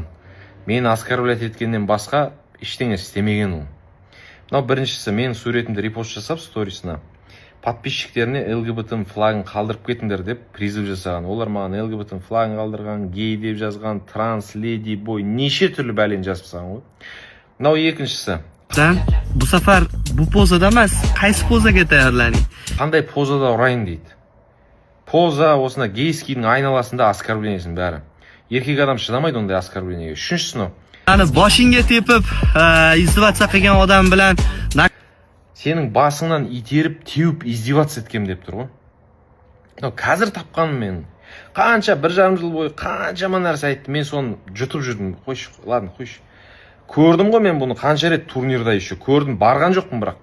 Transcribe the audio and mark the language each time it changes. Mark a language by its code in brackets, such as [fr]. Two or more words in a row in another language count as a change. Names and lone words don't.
[kk] Мен оскорблять еткеннен басқа ештеңе істемеген ол. Мынау біріншісі, мен суретімді репост жасап сторисына подписчиктеріне ЛГБТ флагын қалдырып кетіңдер деп призыв жасаған. Олар маған ЛГБТ флагын қалдырған, гей деп жазған, транс, леди, бой, неше түрлі бәлен жазып тастаған ғой. Мынау екіншісі. [uz] Bu sefer bu pozada emas, qaysi pozaga tayyorlaning? [kk] Қандай позада ұрайын дейді. Поза осында гейскийдің айналасында оскорблениесінің бәрі. Еркек адам шыдамайды ондай оскорблениеге. Үшіншісі мынау. [uz] Ani boshingga tepib, izdivasiya qilgan odam bilan [kk] Сенің басыңнан итеріп, теуіп, издеваться еткем деп тұр ғой. Қазір тапқаным мен. Қанша 1,5 жыл бойы қаншама нәрсе айтты. Мен соны жұтып жүрдім. Қойшы, ладно, қойшы. Көрдім ғой мен бұны қанша рет турнирда еще. Көрдім, барған жоқпын бірақ.